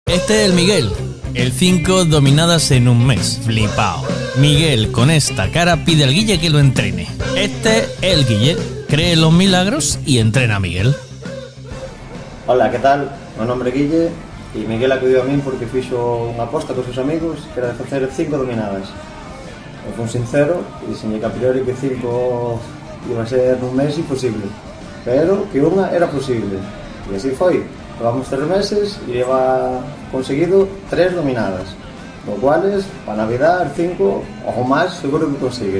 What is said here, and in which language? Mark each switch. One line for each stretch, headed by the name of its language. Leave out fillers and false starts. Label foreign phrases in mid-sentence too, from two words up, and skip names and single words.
Spanish: Este es el Miguel, el 5 dominadas en un mes, flipao. Miguel con esta cara pide al Guille que lo entrene. Este es el Guille, cree en los milagros y entrena a Miguel. Hola, ¿qué tal?
Galician: Meu nombre é Guille e Miguel acudiu a min porque fixo unha aposta cos seus amigos que era de facer 5 dominadas. Eu fui sincero e dixenlle que a priori que 5 iba a ser nun mes imposible, pero que unha era posible. E así foi. Levamos 3 meses e lleva conseguido 3 dominadas,
Spanish: lo cuales,
Galician: para Navidad, 5 ou máis seguro que consigue.